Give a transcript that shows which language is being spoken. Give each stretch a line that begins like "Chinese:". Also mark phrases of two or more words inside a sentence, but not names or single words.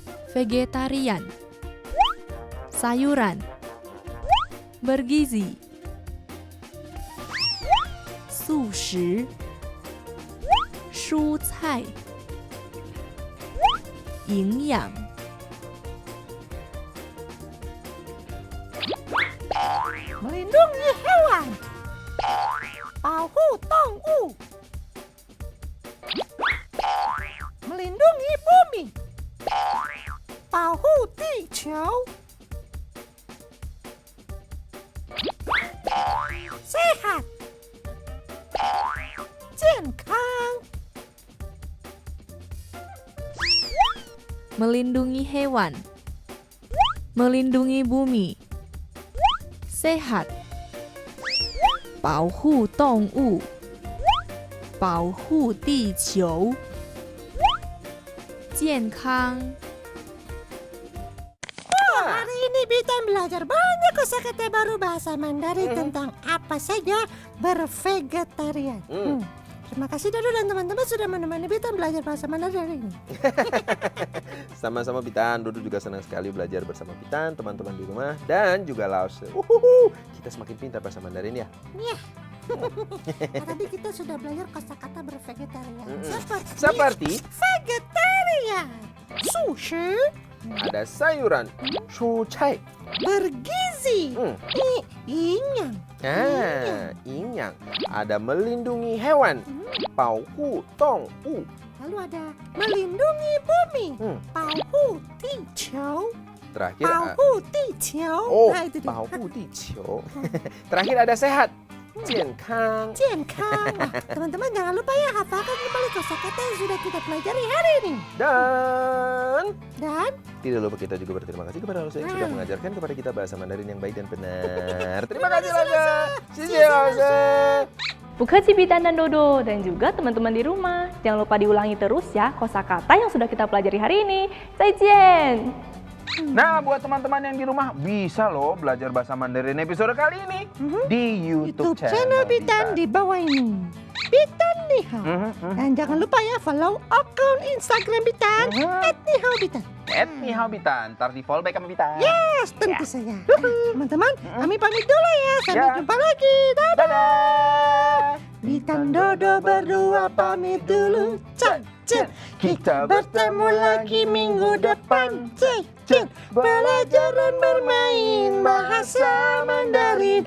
Indonesian: vegetarian, sayuran, bergizi,
Chinese: 素食，蔬菜，营养。
Indonesian: melindungi hewan,
Chinese: 保护动物,
Indonesian: melindungi bumi,
Chinese: 保护地球,
Indonesian: sehat,
Chinese: 健康,
Indonesian: melindungi hewan, melindungi bumi, sehat,
Chinese: 保护动物，保护地球，健康。
Indonesian: Hari ini Bitan belajar banyak kosakata baru bahasa Mandarin tentang apa saja bervegetarian. Terima kasih Dodo dan teman-teman sudah menemani Bitan belajar bahasa Mandarin hari ini. Sama-sama Bitan, Dodo juga senang sekali belajar bersama Bitan, teman-teman di rumah dan juga Lause. Kita semakin pintar bahasa Mandarin ya. Iya. Tadi kita sudah belajar kosakata bervegetarian. Seperti vegetarian, sushi, ada sayuran,
Chinese: 蔬菜,
Indonesian: bergizi, inyang.
Chinese: 营养.
Indonesian: Ada melindungi hewan,
Chinese: 保护动物.
Indonesian: Lalu ada melindungi bumi,
Chinese: 保护地球.
Indonesian: Terakhir
Chinese: 保护地球.
Indonesian: Oh, Nah, itu dia.
Chinese: 保护地球.
Indonesian: Terakhir ada sehat,
Chinese: 健康. 健康.
Indonesian: Nah, teman-teman jangan lupa ya hafalkan kembali kosakata yang sudah kita pelajari hari ini. Dan Tidak lupa kita juga berterima kasih kepada Lause yang sudah mengajarkan kepada kita bahasa Mandarin yang baik dan benar. Terima kasih Lause. Cici Lause. Bukhaji Bitan dan Dodo dan juga teman-teman di rumah. Jangan lupa diulangi terus ya kosakata yang sudah kita pelajari hari ini. Zaijian. Nah, buat teman-teman yang di rumah bisa loh belajar bahasa Mandarin episode kali ini di YouTube channel Bitan di bawah ini. Bitan Nihao. Dan jangan lupa ya follow akun Instagram Bitan @nihao_bitan. @nihao_bitan. Ntar di
English: follow back
Indonesian: sama Bitan. Yes, tentu saja. Teman-teman, kami pamit dulu ya. Sampai Ya. jumpa lagi. Dadah. Dadah. Bitan Dodo berdua pamit dulu. Cek, cek. Kita bertemu lagi minggu depan. Cek, cek. Belajar dan bermain bahasa Mandarin.